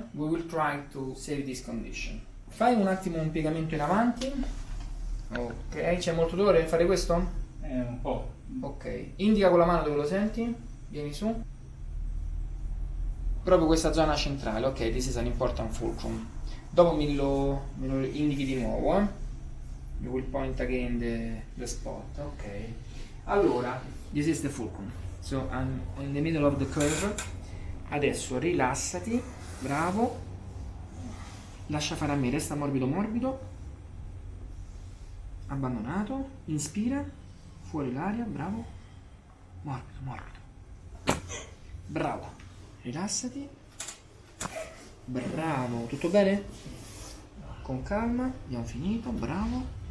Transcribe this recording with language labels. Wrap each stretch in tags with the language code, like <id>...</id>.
<en>We will try to save this condition.</en> <it>Fai un attimo un piegamento in avanti. Ok, c'è molto dolore? Fare questo? Un po'. Ok, indica con la mano dove lo senti, vieni su. Proprio questa zona centrale, ok,</it> <en>this is an important fulcrum.</en> <it>Dopo me lo indichi di nuovo,</it> <en>You will point again the spot, ok.</en> <it>Allora,</it> <en>this is the fulcrum. So I'm in the middle of the curve.</en> <it>Adesso rilassati, bravo. Lascia fare a me, resta morbido morbido. Abbandonato, inspira. Fuori l'aria, bravo. Morbido, morbido. Bravo. Rilassati. Bravo. Tutto bene? Con calma. Abbiamo finito. Bravo.</it>